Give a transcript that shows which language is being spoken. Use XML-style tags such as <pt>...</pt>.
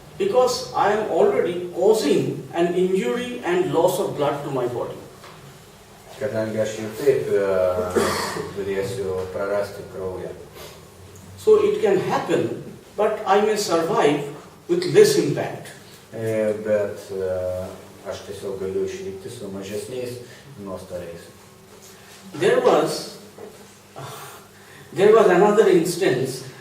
<en>Because I am already causing an injury and loss of blood to my body.</en> <lt>Kadangi aš jau taip turėsiu prarasti kraują.</lt> <en>So it can happen, but I may survive with less impact.</en> <lt>Bet aš tiesiog galiu išlikti su mažesniais nuostoliais.</lt> <en>There was another instance.</en>